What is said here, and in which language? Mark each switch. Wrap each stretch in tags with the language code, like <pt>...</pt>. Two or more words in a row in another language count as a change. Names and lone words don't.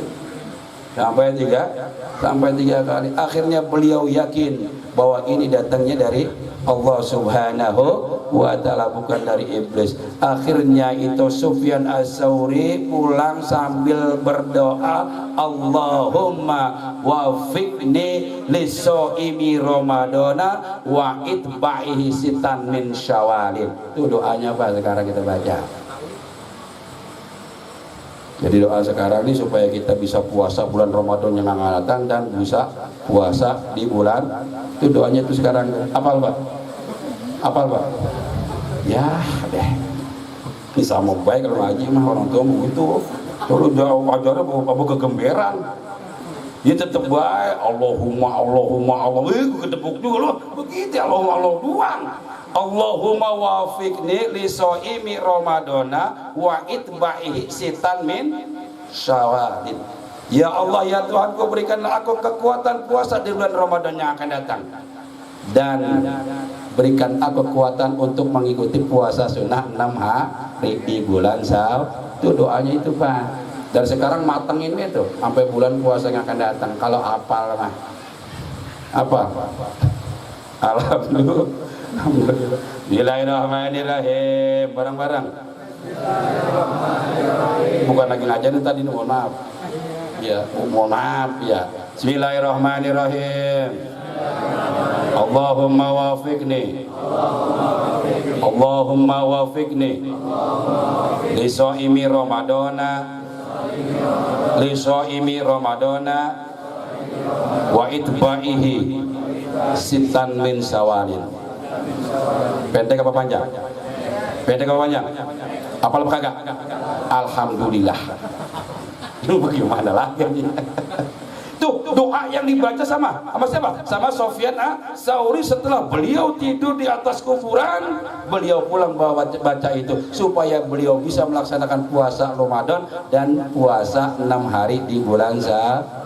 <id>Sampai tiga kali. Akhirnya beliau yakin bahwa ini datangnya dari Allah</id> <ar>سبحانه وتعالى,</ar> <id>bukan dari iblis. Akhirnya itu Sufyan As-Tsauri pulang sambil berdoa,</id> <ar>اللهم وفقني لصيام رمضان وإتباعه ستا من شوال.</ar> <id>Itu doanya Pak sekarang kita baca. Jadi doa sekarang ini supaya kita bisa puasa bulan Ramadan yang akan datang dan bisa puasa di bulan itu, doanya itu sekarang. Apal Pak? Ya deh, ini sama baik kalau ngaji mah orang tua begitu. Kalau jauh ajarnya bawa kegemberan, dia tetap baik.</id> <ar>اللهم الله,</ar> <id>ketepuk juga loh. Begitu</id> <ar>اللهم الله</ar> <id>doang.</id> <ar>اللهم وفقني لصيام رمضان وإتباعه ستا من شوال.</ar> <id>Ya Allah ya Tuhanku, berikanlah aku kekuatan puasa di bulan Ramadan yang akan datang, dan berikan aku kekuatan untuk mengikuti puasa sunnah 6 hari di bulan Syawal. Itu doanya itu Pak. Dari sekarang matengin itu sampai bulan puasa yang akan datang. Kalau apal mah apa? Alhamdulillah.</id> <ar>Bismillahirrahmanirrahim.</ar> <id>Bareng-bareng. Bukan lagi ngajarin tadi, mohon maaf. Ya, mohon maaf ya.</id> <ar>Bismillahirrahmanirrahim. اللهم وفقني لصيام رمضان وإتباعه ستا من شوال.</ar> <id>Pendek apa panjang? Apal apa kagak? Alhamdulillah. Itu bagaimana lagi? Tuh doa yang dibaca sama siapa? Sama Sufyan As-Tsauri. Setelah beliau tidur di atas kuburan, beliau pulang baca itu supaya beliau bisa melaksanakan puasa Ramadan dan puasa 6 hari di bulan Syawal.</id>